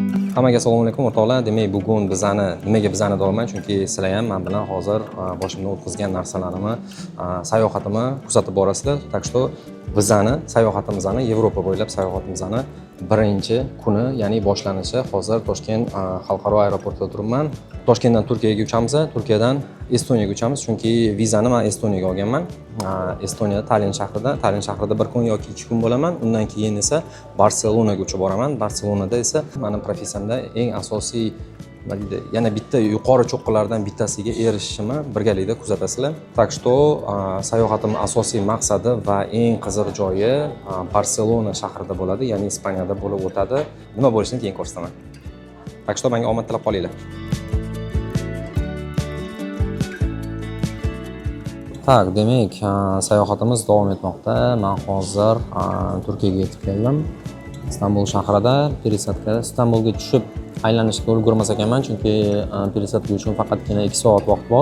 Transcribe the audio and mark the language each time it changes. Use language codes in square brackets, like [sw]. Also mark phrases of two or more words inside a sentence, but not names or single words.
[uz] Hammaga assalomu alaykum o'rtoqlar. Demak, bugun nimaga bizani deyapman? Chunki sizlar ham men bilan hozir boshimdan o'tkazgan narsalarimni, sayohatimni kuzatib borasizlar. [ru] Так что [uz] sayohatimizni Yevropa bo'ylab sayohatimizni birinchi kuni, ya'ni boshlanishi hozir Toshkent xalqaro aeroportida turibman. Toshkentdan Turkiyaga uchamiz, Turkiyadan Estoniyaga uchamiz, chunki vizani men Estoniyaga olganman. Estoniya Tallin shahrida bir kun yoki 2 kun bo'laman. Undan keyin esa Barselonaga uchib boraman. Barselonada esa mening professiyamda eng asosiy yana bitta yuqori cho'qqilardan bittasiga erishishimni birgalikda kuzatasizlar. [ru] Так что [uz] sayohatimning asosiy maqsadi va eng qiziq joyi Barselona shahrida bo'ladi, ya'ni Ispaniyada bo'lib o'tadi. Nima bo'lishini keyin ko'rsataman. [ru] Так что [uz] menga omad tilab qolinglar. Так, demak, sayohatimiz davom etmoqda. Men hozir Turkiyaga yetib keldim. Istanbul shahrida пересадка. Istanbulga tushib aylanishga ulgurmas ekanman, chunki пересадка uchun faqatgina 2 soat vaqt bor.